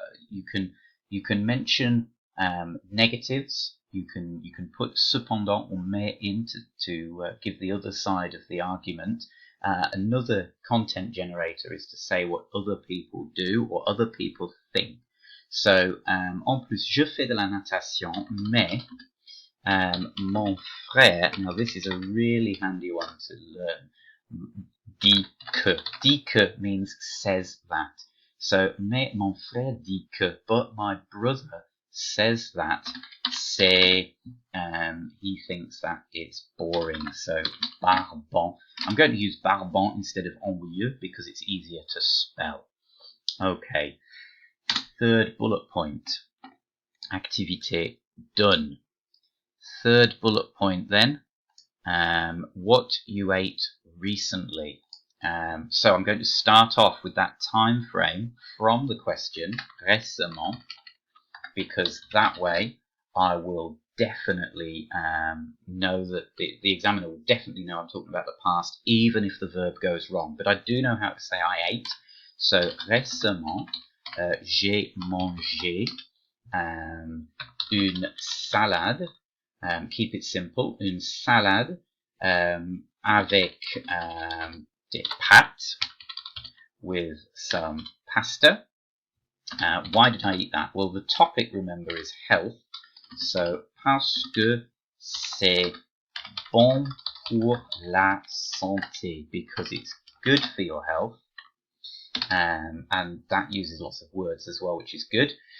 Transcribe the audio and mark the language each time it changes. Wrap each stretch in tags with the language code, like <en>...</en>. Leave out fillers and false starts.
<en>You can mention negatives. You can put cependant or mais in to give the other side of the argument. Another content generator is to say what other people do or other people think.</en> <fr>So en plus, je fais de la natation, mais mon frère.</fr> <en>Now this is a really handy one to learn.</en> <fr>Dit que. Dit que</fr> <en>means says that. So,</en> <fr>mais mon frère dit que,</fr> <en>but my brother says that.</en> <fr>C'est,</fr> <en>he thinks that it's boring. So, barbant. I'm going to use barbant instead of ennuyeux because it's easier to spell. Okay. Third bullet point. Activité done. Third bullet point then. What you ate recently. So I'm going to start off with that time frame from the question, récemment, because that way I will definitely know that the examiner will definitely know I'm talking about the past, even if the verb goes wrong. But I do know how to say I ate.</en> <fr>So récemment, j'ai mangé une salade.</fr> <en>Keep it simple.</en> <fr>Une salade avec des pâtes</fr> <en>with some pasta. Why did I eat that? Well, the topic, remember, is health. So,</en> <fr>parce que c'est bon pour la santé,</fr> <en>because it's good for your health. And that uses lots of words as well, which is good.</en>